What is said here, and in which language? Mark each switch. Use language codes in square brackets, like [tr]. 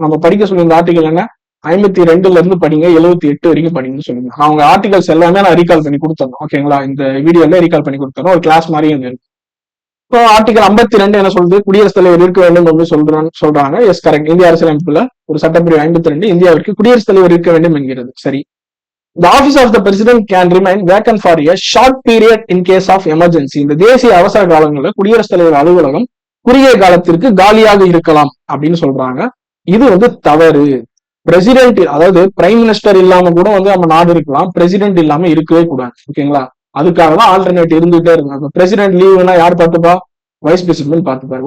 [ta] நம்ம படிக்க சொல்லி இந்த ஆர்டிகல் என்ன, 52ல இருந்து படிங்க, 78 வரைக்கும் படிங்கன்னு சொல்லுங்க. அவங்க ஆர்டிகல்ஸ் எல்லாமே நான் ரீகால் பண்ணி கொடுத்துறோம். ஓகேங்களா? இந்த வீடியோல ரீகால் பண்ணி கொடுத்துறோம், ஒரு கிளாஸ் மாதிரி இருக்கு. இப்போ ஆர்டிகல் 52 என்ன சொல்லுது, குடியரசுத் தலைவர் இருக்க வேண்டும் அப்படின்னு சொல்றாங்க. S, correct. இந்திய அரசியலமைப்புல ஒரு சட்டப்பிரிவு 52 இந்தியாவிற்கு குடியரசுத் தலைவர் இருக்க வேண்டும் என்கிறது. சரி. [en] The office of the president can remain vacant for a short period in case of emergency. [ta] இந்த தேசிய அவசர காலங்களில் குடியரசுத் தலைவர் அலுவலகம் குறுகிய காலத்திற்கு காலியாக இருக்கலாம் அப்படின்னு சொல்றாங்க. இது வந்து தவறு. பிரசிடென்ட், அதாவது பிரைம் மினிஸ்டர் இல்லாம கூட வந்து நம்ம நாடு இருக்கலாம், பிரசிடென்ட் இல்லாம இருக்கவே கூடாது. ஓகேங்களா? அதுக்காக தான் ஆல்டர்னேட் இருந்துட்டே இருக்காங்க. பிரசிடென்ட் லீவுனா யார் பார்த்துப்பா, வைஸ் பிரசிடென்ட் பார்த்துப்பாரு.